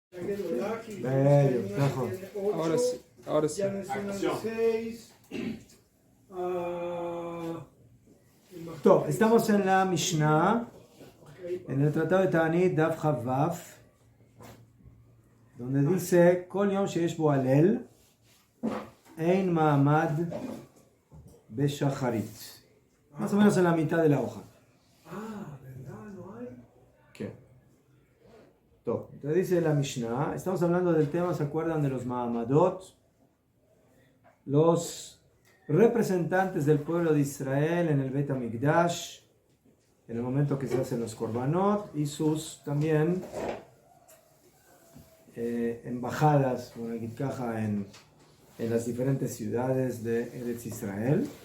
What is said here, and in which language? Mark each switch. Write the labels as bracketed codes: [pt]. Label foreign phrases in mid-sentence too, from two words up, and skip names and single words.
[es] Bello, Tajo. Ahora sí, ahora sí. Ya mencionan 6. Estamos en la Mishnah, en el Tratado de Ta'anit, Daf Chavav, donde dice: [he] כל יום שיש בו הלל אין מעמד בשחרית. [es] Más o menos en la mitad de la hoja. ¿Verdad? ¿No hay? ¿Qué? Entonces dice la Mishnah, estamos hablando del tema, ¿se acuerdan de los Ma'amadot? Los representantes del pueblo de Israel en el Bet HaMikdash, en el momento que se hacen los Korbanot, y sus también embajadas, en las diferentes ciudades de Eretz Israel.